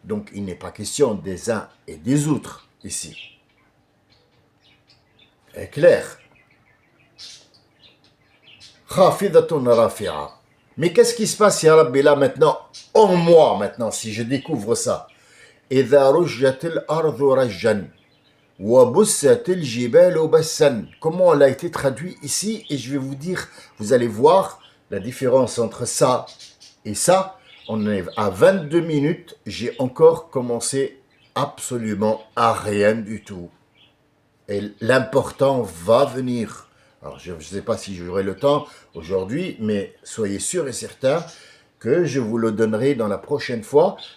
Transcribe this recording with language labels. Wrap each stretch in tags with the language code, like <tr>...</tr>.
<fr>Donc il n'est pas question des uns et des autres ici. C'est clair.</fr> <ar>Khafidatun rafi'a.</ar> <fr>Mais qu'est-ce qui se passe, ya Rabbi, là maintenant, en moi maintenant, si je découvre ça?</fr> <ar>إذا رجت الأرض رجا وبست الجبال بسا.</ar> <fr>Comment elle a été traduit ici? Et je vais vous dire, vous allez voir la différence entre ça et ça. On est à 22 minutes, j'ai encore commencé absolument à rien du tout. Et l'important va venir. Alors, je ne sais pas si j'aurai le temps aujourd'hui, mais soyez sûrs et certains que je vous le donnerai dans la prochaine fois.</fr>